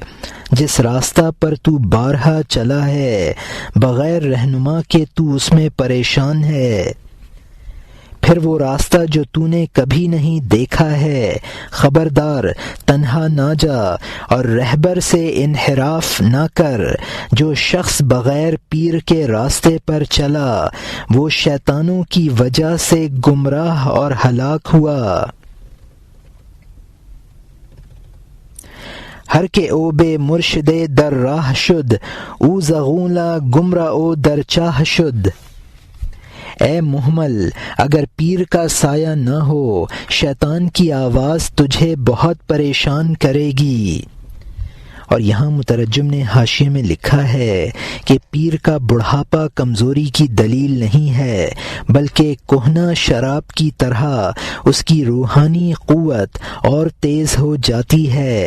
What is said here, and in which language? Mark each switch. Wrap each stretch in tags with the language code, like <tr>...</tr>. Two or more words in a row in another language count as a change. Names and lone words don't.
<ur>جس راستہ پر تو بارہا چلا ہے بغیر رہنما کے تو اس میں پریشان ہے، پھر وہ راستہ جو تو نے کبھی نہیں دیکھا ہے، خبردار تنہا نہ جا اور رہبر سے انحراف نہ کر۔ جو شخص بغیر پیر کے راستے پر چلا وہ شیطانوں کی وجہ سے گمراہ اور ہلاک ہوا۔</ur> <fa>ہر کے او بے مرشدے در راہ شد، او زغولا گمراہ او در چاہ شد۔</fa> <ur>اے محمل اگر پیر کا سایہ نہ ہو شیطان کی آواز تجھے بہت پریشان کرے گی۔ اور یہاں مترجم نے حاشیے میں لکھا ہے کہ پیر کا بڑھاپا کمزوری کی دلیل نہیں ہے بلکہ کہنہ شراب کی طرح اس کی روحانی قوت اور تیز ہو جاتی ہے۔</ur>